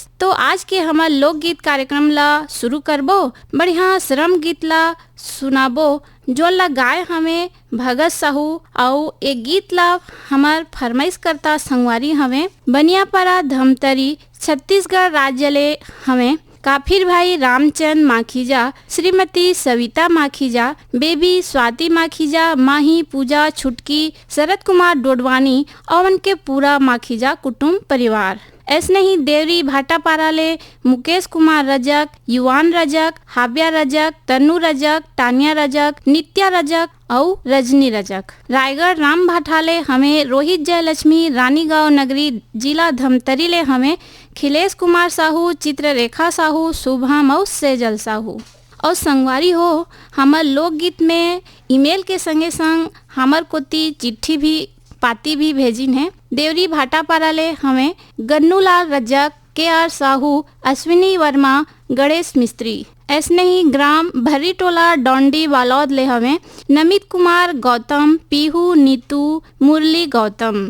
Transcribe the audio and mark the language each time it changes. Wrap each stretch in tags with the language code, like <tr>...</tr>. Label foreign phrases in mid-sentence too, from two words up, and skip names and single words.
<hne>तो आज के हमार लोकगीत कार्यक्रम ला शुरू करबो। बढ़िया श्रम गीत ला सुनाबो जो ला गाय हमें भगत साहू और एक गीत ला हमार फरमाइश करता संगवारी हमें बनियापरा धमतरी छत्तीसगढ़ राज्य ले हमें काफिर भाई रामचंद माखीजा, श्रीमती सविता माखीजा, बेबी स्वाति माखीजा, माही पूजा छुटकी, शरद कुमार डोडवानी और उनके पूरा माखीजा कुटुंब परिवार। ऐसने ही देवरी भाटापारा ले मुकेश कुमार रजक, युवान रजक, हाबिया रजक, तनु रजक, तानिया रजक, नित्या रजक और रजनी रजक। रायगढ़ राम भाटाले हमें रोहित जयलक्ष्मी, रानीगांव नगरी जिला धमतरी ले हमें खिलेश कुमार साहू, चित्ररेखा साहू, शुभम और सेजल साहू। और संगवारी हो, हमार लोकगीत में ईमेल के संगे संग हमार कोती चिट्ठी भी पाती भी भेजिन है। देवरी भाटापारा ले हमें गन्नूलाल रजक, के.आर. साहू, अश्विनी वर्मा, गणेश मिस्त्री। ऐसने ही ग्राम भरी टोला डोंडी बालौद ले हमें नमित कुमार गौतम, पीहू नीतू, मुरली गौतम।</hne>